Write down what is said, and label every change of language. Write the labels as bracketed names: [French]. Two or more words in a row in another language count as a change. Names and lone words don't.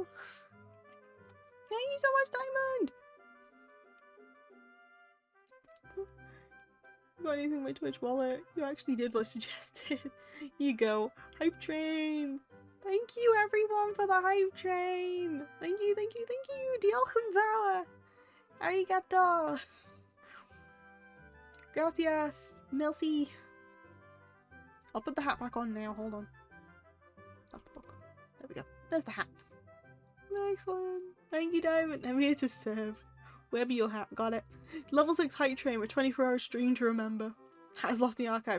[English] Thank you so much, Diamond! Got anything in my Twitch wallet? You actually did what I suggested. You go. Hype train! Thank you everyone for the hype train. Thank you, thank you, thank you. [Welsh] Diolch yn fawr. [English] Arigato. Gracias. Merci. I'll put the hat back on now. Hold on. That's the book. There we go. There's the hat. Nice one. Thank you, Diamond. I'm here to serve. Wherever your hat. Got it. Level 6 hype train with 24-hour stream to remember. Hat is lost in the archives.